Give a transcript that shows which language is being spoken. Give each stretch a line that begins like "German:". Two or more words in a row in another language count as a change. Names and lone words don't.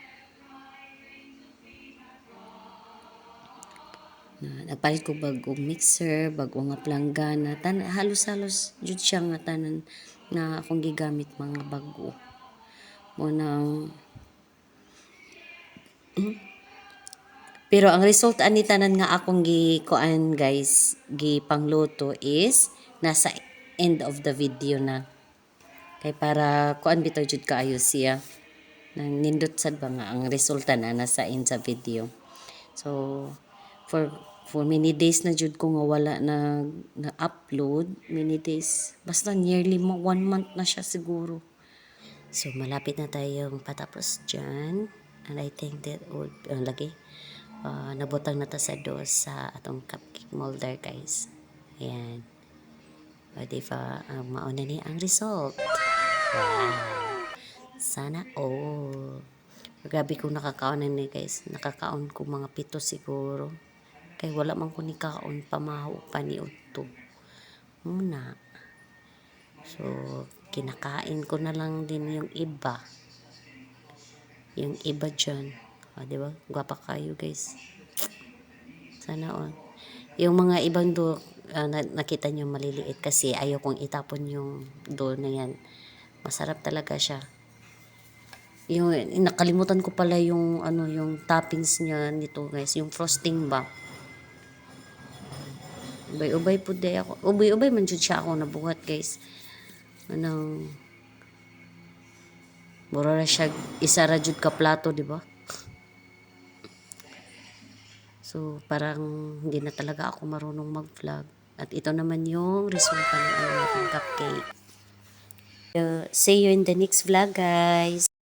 Cebuano: Nagpalit ko bag-ong mixer, bag-o nga planggana, halos-halos jud siya nga tanan na akong gigamit mga bag-o. Mo nang pero ang result ani tanan nga akong gikuan, guys, gipangluto is nasa
English: end of the video
Cebuano: na. Kay para kuan bitaw jud kaayo siya. Nang nindot sad ba nga ang resulta na nasa end sa video. So
English: For many days
Cebuano: na jud ko nga wala na upload,
English: many days.
Cebuano: Basta nearly 1 month na siya siguro.
Filipino: So malapit na tayong patapos dyan.
English: And I think that would
Filipino: lagi nabutang na ta sa dos sa atong cupcake molder guys. Ayan.
Cebuano: O diba, mauna ni ang result.
Filipino: Wow. Sana all.
Cebuano: Grabe kung nakakaon na ni guys. Nakakaon ko mga 7 siguro. Kay wala man ko ni kaon pamahaw pa ni Udto.
Filipino: Muna. So, kinakain ko na lang din yung iba. Yung iba dyan. O, diba?
Cebuano: Gwapa kayo guys.
Filipino: Sana all. Yung mga ibang do, nakita nyo maliliit kasi ayaw kong itapon yung do na yan. Masarap talaga siya. Yung nakalimutan ko pala yung yung toppings niya nito guys, yung frosting ba.
Cebuano: Ubay-ubay po day ako. Ubay-ubay man jud siya ako nabuhat guys. Mura ra siya isa ra jud ka plato,
Filipino: di ba? So parang hindi na talaga ako marunong mag-vlog. At ito naman yung resulta ng ating cupcake.
English: See you in the next vlog guys.